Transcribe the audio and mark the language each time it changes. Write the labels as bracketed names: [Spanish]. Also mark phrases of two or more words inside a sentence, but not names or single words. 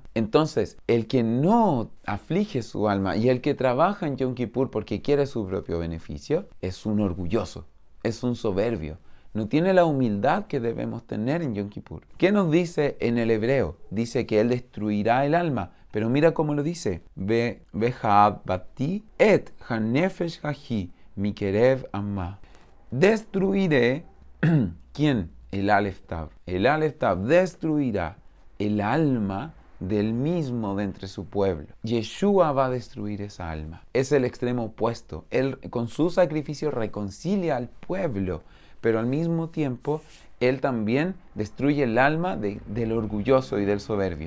[Spanish] Entonces, el que no aflige su alma y el que trabaja en Yom Kippur porque quiere su propio beneficio, es un orgulloso, es un soberbio. No tiene la humildad que debemos tener en Yom Kippur. ¿Qué nos dice en el hebreo? Dice que él destruirá el alma. Pero mira cómo lo dice. [Hebrew] והאבדתי את הנפש ההיא. מקרב עמה. [Spanish] Destruiré, ¿quién? El Aleph Tav. El Aleph Tav destruirá el alma del mismo de entre su pueblo. Yeshua va a destruir esa alma. Es el extremo opuesto. Él con su sacrificio reconcilia al pueblo, pero al mismo tiempo Él también destruye el alma del orgulloso y del soberbio.